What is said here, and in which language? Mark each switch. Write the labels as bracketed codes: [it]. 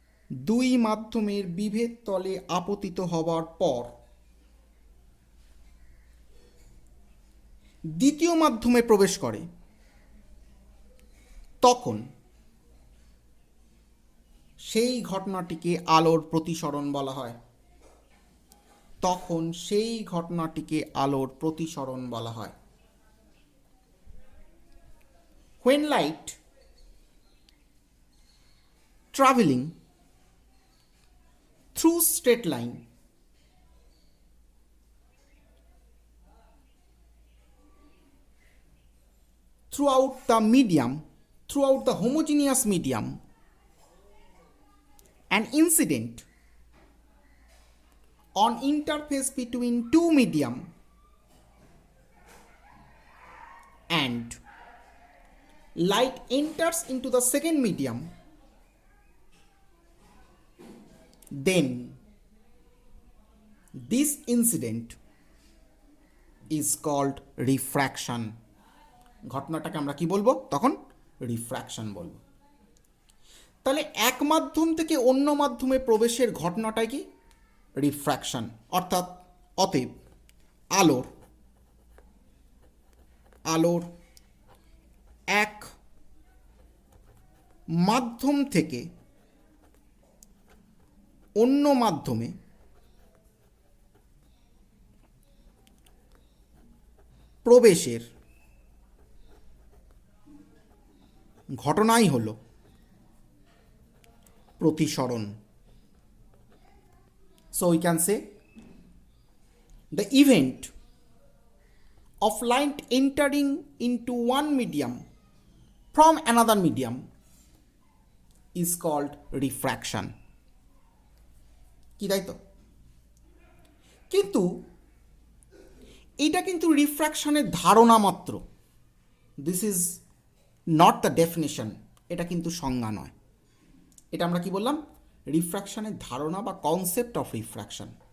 [bn] দুই মাধ্যমের বিভেদ তলে আপতিত হওয়ার পর দ্বিতীয় মাধ্যমে প্রবেশ করে, তখন সেই ঘটনাটিকে আলোর প্রতিসরণ বলা হয়। তখন সেই ঘটনাটিকে আলোর প্রতিসরণ বলা হয়। [en] when light traveling through straight line throughout the medium, throughout the homogeneous medium, an incident on interface between two medium and light enters into the second medium, then this incident is called refraction. [bn] ঘটনাটাকে আমরা কি বলবো তখন, refraction বলবো। তাহলে এক মাধ্যম থেকে অন্য মাধ্যমে প্রবেশের ঘটনাটাই কি, রিফ্র্যাকশন। অর্থাৎ অতএব আলোর এক মাধ্যম থেকে অন্য মাধ্যমে প্রবেশের ঘটনাই হলো প্রতিসরণ। [en] So we can say the event of light entering into one medium from another medium is called refraction. [bn] কি তাই তো? কিন্তু এটা কিন্তু রিফ্র্যাকশনের ধারণা মাত্র। [en] this is not the definition, [bn] এটা কিন্তু সংজ্ঞা নয়। এটা আমরা কি বললাম, রিফ্র্যাকশনের ধারণা বা কনসেপ্ট অফ রিফ্র্যাকশন।